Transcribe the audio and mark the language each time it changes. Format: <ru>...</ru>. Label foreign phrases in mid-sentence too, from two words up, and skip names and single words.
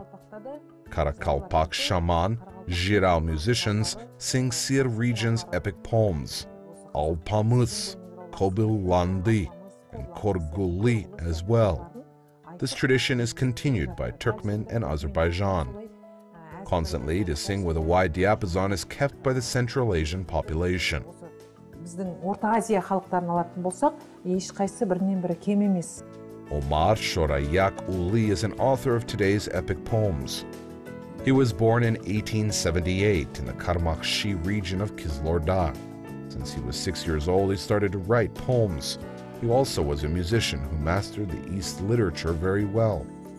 <en>Karakalpak shaman, ZHYR musicians sing Sir region's epic poems, Alpamız, Kobillandı, and Korguli as well. This tradition is continued by Turkmen and Azerbaijan. Constantly to sing with a wide diapason is kept by the Central Asian population.</en> <kk>Біздің Орта Азия халықтарын алатын болсақ, ешқайсысы бірінен бірі кем емес.</kk> <en>OMAR SHORAYAKULY is an author of today's epic poems. He was born in 1878 in the Karmakshi region of Kizlorda. Since he was 6 years old, he started to write poems. He also was a musician who mastered the East literature very well.</en>